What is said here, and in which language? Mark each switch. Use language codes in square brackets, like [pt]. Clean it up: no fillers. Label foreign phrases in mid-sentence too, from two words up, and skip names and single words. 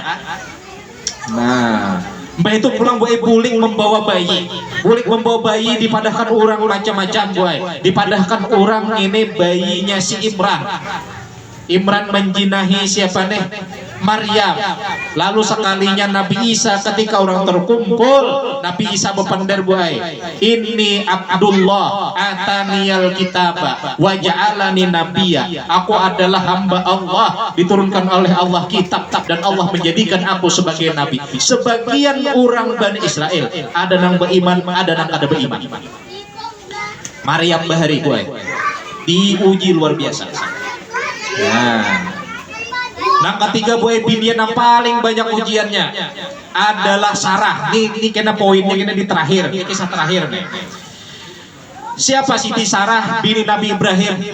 [bjn] Nah, mbah itu pulang boy bulik membawa bayi, dipadahkan orang macam-macam boy, dipadahkan orang ini bayinya si Imran menjinahi siapa nih? Maryam. Lalu sekalinya Nabi Isa ketika orang terkumpul, Nabi Isa berpandar buai, [ar] إني عبد الله آتاني الكتاب وجعلني نبيا. [bjn] Aku adalah hamba Allah, diturunkan oleh Allah kitab dan Allah menjadikan aku sebagai nabi. Sebagian orang Bani Israel ada nang beriman, ada nang kada beriman. Maryam bahari buai diuji luar biasa. Nah, ketiga boy binian yang paling banyak ujiannya adalah Sarah. Ini kena poinnya kena di terakhir, ini kisah terakhir nih. Siapa Siti Sarah bini Nabi Ibrahim?